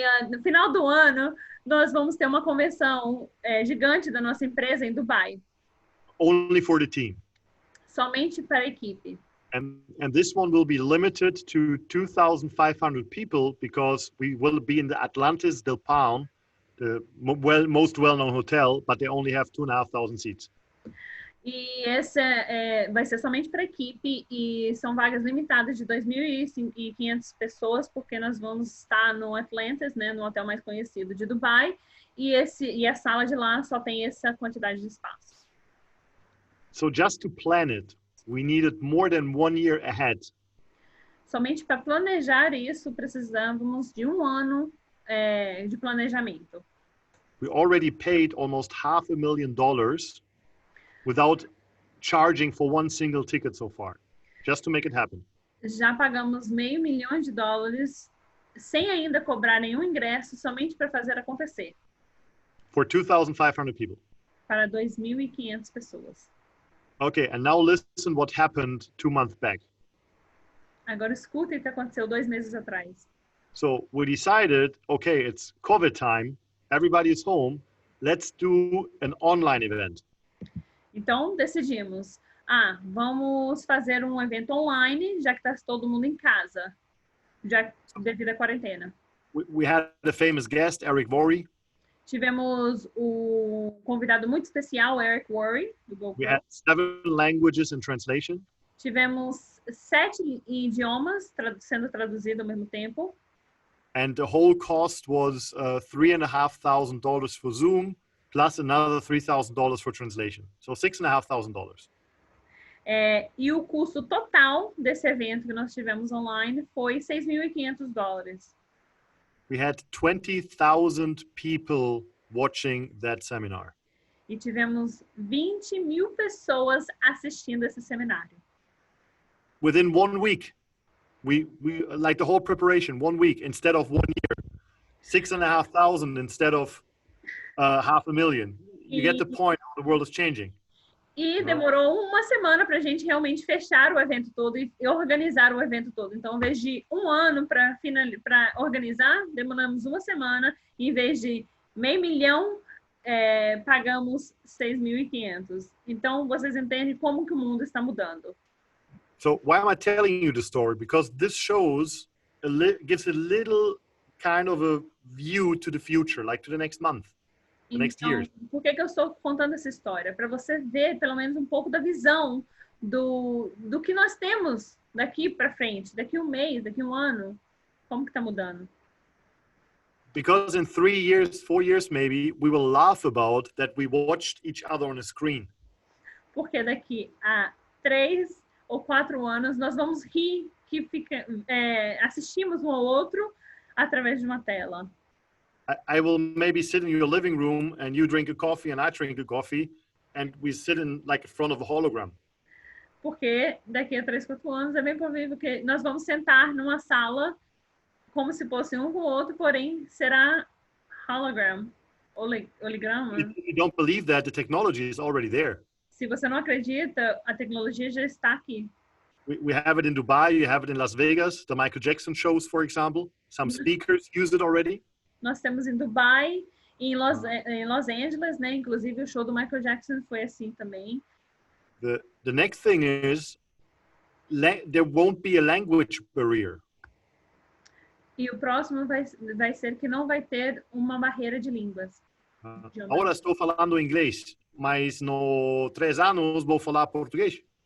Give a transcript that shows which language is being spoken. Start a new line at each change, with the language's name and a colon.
Portuguese: No final do ano, nós vamos ter uma convenção gigante da nossa empresa em Dubai.
English: Only for the team.
Portuguese: Somente para a equipe.
English: And this one will be limited to 2,500 people because we will be in the Atlantis del Palm, the most well-known hotel, but they only have 2,500 seats.
Portuguese: E esse vai ser somente para a equipe e são vagas limitadas de 2.500 pessoas, porque nós vamos estar no Atlantis, né, no hotel mais conhecido de Dubai, e a sala de lá só tem essa quantidade de espaço.
English: So just to plan it, we needed more than 1 year ahead.
Portuguese: Somente para planejar isso, precisávamos de 1 ano de planejamento.
English: We already paid almost $500,000 without charging for one single ticket so far, just to make it happen.
Portuguese: Já pagamos $500 mil sem ainda cobrar nenhum ingresso, somente para fazer acontecer.
English: For 2,500 people.
Portuguese: Para 2.500 pessoas.
English: Okay, and now listen what happened 2 months back.
Portuguese: Agora escuta o que aconteceu 2 meses atrás.
English: So we decided, okay, it's COVID time, everybody is home, let's do an online event.
Portuguese: Então decidimos, vamos fazer um evento online, já que está todo mundo em casa, já devido à quarentena.
English: We had a famous guest, Eric Worre.
Portuguese: Tivemos o convidado muito especial, Eric Worre, do GoPro.
English: We had 7 languages in translation.
Portuguese: Tivemos 7 idiomas sendo traduzido ao mesmo tempo.
English: And the whole cost was $3,500 for Zoom, plus another $3,000 for translation. So $6,500.
Portuguese: E o custo total desse evento que nós tivemos online foi $6.500.
English: We had 20,000 people watching that seminar.
Portuguese: E tivemos 20 mil pessoas assistindo esse seminário.
English: within 1 week. We like the whole preparation, 1 week instead of 1 year, 6,500 instead of 500,000. You get the point. The world is changing.
Portuguese: E demorou uma semana para a gente realmente fechar o evento todo e organizar o evento todo. Então, ao invés de um ano para organizar, demoramos uma semana. E, em vez de $500,000, pagamos 6.500. Então, vocês entendem como que o mundo está mudando.
English: So why am I telling you the story? Because this shows, gives a little kind of a view to the future, like to the next month, the next years.
Portuguese: Por que eu estou contando essa história? Para você ver, pelo menos, um pouco da visão do que nós temos daqui para frente, daqui um mês, daqui um ano, como que está mudando.
English: Because in 3 years, 4 years maybe, we will laugh about that we watched each other on a screen.
Portuguese: Porque daqui a 3 ou 4 anos, nós vamos rir que assistimos um ao outro através de uma tela.
English: I will maybe sit in your living room and you drink a coffee and I drink a coffee and we sit in like in front of a hologram.
Portuguese: Porque daqui a 3, 4 anos é bem provável que nós vamos sentar numa sala como se fosse um com o outro, porém será hologram, holograma.
English: If you don't believe that, the technology is already there.
Portuguese: Se você não acredita, a tecnologia já está aqui.
English: We have it in Dubai, you have it in Las Vegas, the Michael Jackson shows, for example. Some speakers use it already.
Portuguese: Nós temos em Dubai, em Los Angeles, né? Inclusive o show do Michael Jackson foi assim também.
English: The next thing is there won't be a language barrier.
Portuguese: E o próximo vai ser que não vai ter uma barreira de línguas. Agora estou falando inglês, mas no 3 anos vou falar português.